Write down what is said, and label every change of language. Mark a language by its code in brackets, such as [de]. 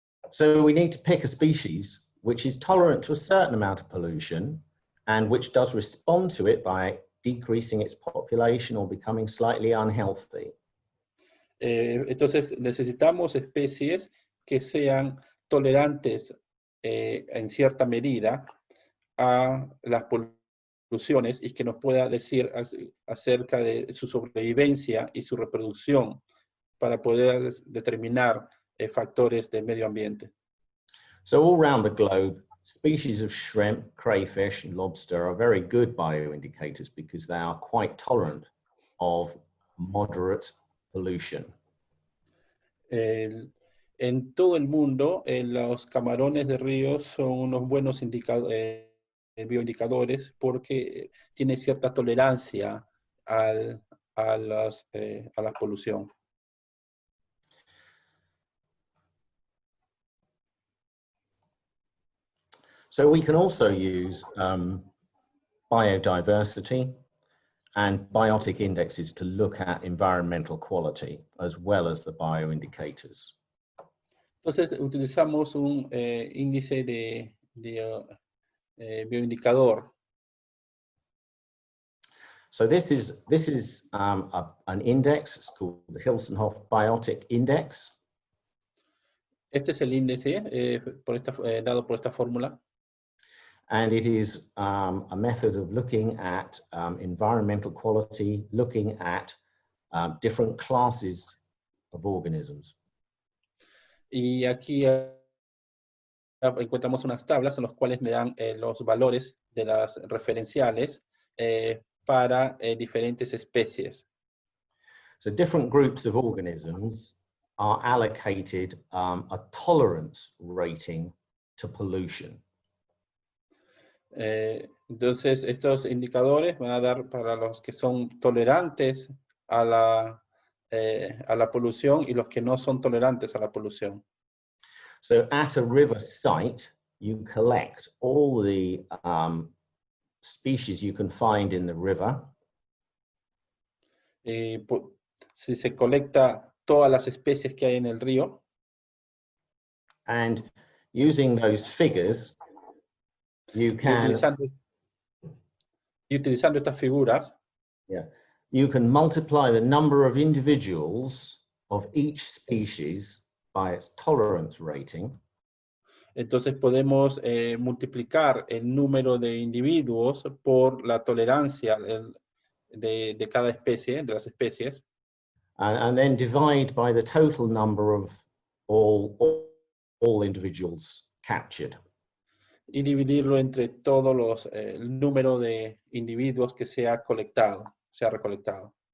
[en] So we need to pick a species which is tolerant to a certain amount of pollution and which does respond to it by decreasing its population or becoming slightly unhealthy. [es] Entonces necesitamos especies que sean tolerantes en cierta medida a las poluciones y que nos pueda decir acerca de su sobrevivencia y su reproducción para poder determinar factores del medio ambiente. [en] So all around the globe, species of shrimp, crayfish, and lobster are very good bioindicators because they are quite tolerant of moderate pollution. [es] En todo el mundo, los camarones de río son unos buenos bioindicadores porque tienen cierta tolerancia a la polución. [en] So we can also use biodiversity and biotic indexes to look at environmental quality as well as the bioindicators. [es] Entonces utilizamos un índice de bioindicador. [en] So this is an index. It's called the Hilsenhoff Biotic Index. [es] Este es el índice dado por esta fórmula. [en] And it is a method of looking at environmental quality, looking at different classes of organisms. [es] Y aquí encontramos unas tablas en las cuales me dan los valores de las referenciales para diferentes especies. [en] So different groups of organisms are allocated a tolerance rating to pollution. [es] Entonces, estos indicadores van a dar para los que son tolerantes a la polución y los que no son tolerantes a la polución. [en] So at a river site, you collect all the species you can find in the river. [es] Si se colecta todas las especies que hay en el río. [en] And using those figures, you can... [es] Utilizando estas figuras, [en] you can multiply the number of individuals of each species by its tolerance rating. [es] Entonces podemos multiplicar el número de individuos por la tolerancia de cada especie, de las especies. [en] And then divide by the total number of all individuals captured. [es] Y dividirlo entre todos el número de individuos que se ha recolectado.